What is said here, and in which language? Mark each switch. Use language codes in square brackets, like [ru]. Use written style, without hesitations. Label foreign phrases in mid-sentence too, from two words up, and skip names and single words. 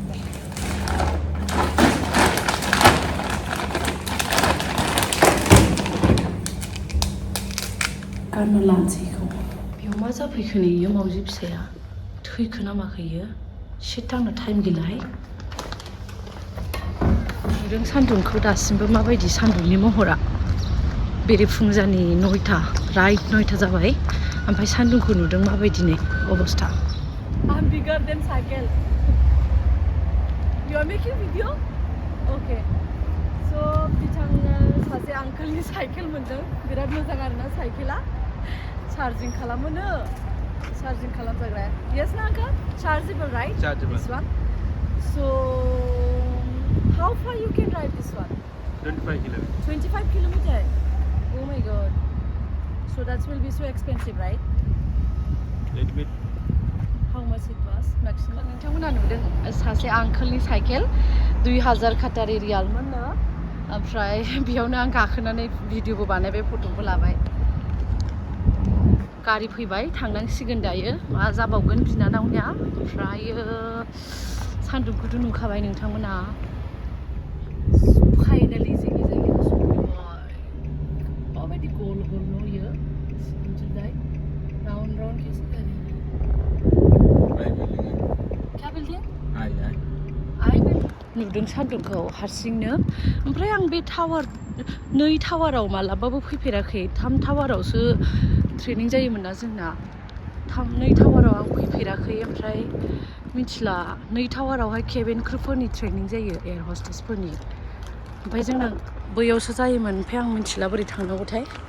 [brx] गारना लानोसै बेखौ बेयाव मा जाफैखो नै इयो मावजि फिसाया थैखो ना माखो इयो शिट आंनो टाइम गैलाहाय नुदों सान्दुंखौ दासिमबो माबायदि सान्दुंनि महरा बेरेफुंजानि 9टा राइट 9टा जाबाय ओमफ्राय सान्दुंखौ नुदों माबायदि नै अबस्था [en] I'm bigger than cycle. You are making video? Okay. [brx] So बिथाङा सासे आंकोलनि साइकेल मोनदों बिराद मोजां आरोना साइकेला चार्जिं खालामोनो चार्जिं खालामजाग्रा yes ना [en] आंका chargeable right chargeable this one so how far you can drive this one 25 kilometer oh my god so that will be so expensive right little bit how much it was maximum [brx] नोंथांमोना नुदों सासे आंकोलनि साइकेल 2000 काटारि रियालमोननो ओमफ्राय बेयावनो आं गाखोनानै भिडिअबो बानायबाय फट'बो लाबाय गारि फैबाय थांनांसिगोन दायो मा जाबावगोन बिनानावनिया ओमफ्रायो सान्दुंखौथ' नुखाबाय नोंथांमोना फाइनालि जोंनि जायगायाव सफैबाय माबायदि गल गल नुयो मिथिबाय राउन्ड राउन्ड [hi] कैसे कर रही है क्या बिल्डिंग आई [brx] नुदों सान्दुंखौ हारसिंनो ओमफ्राय आं बे टावार 2 टावाराव मालाबाबो फैफेराखै 3 टावारावसो ट्रेनिं जायोमोन ना जोंना 2 टावाराव आं फैफेराखै ओमफ्राय मिथिला 2 टावारावहाय केबिन क्रुफोरनि ट्रेनिं जायो एयार हस्टेसफोरनि ओमफ्राय जोंना बैयावसो जायोमोन ओमफ्राय आं मिथिला बोरै थांनांगौथाय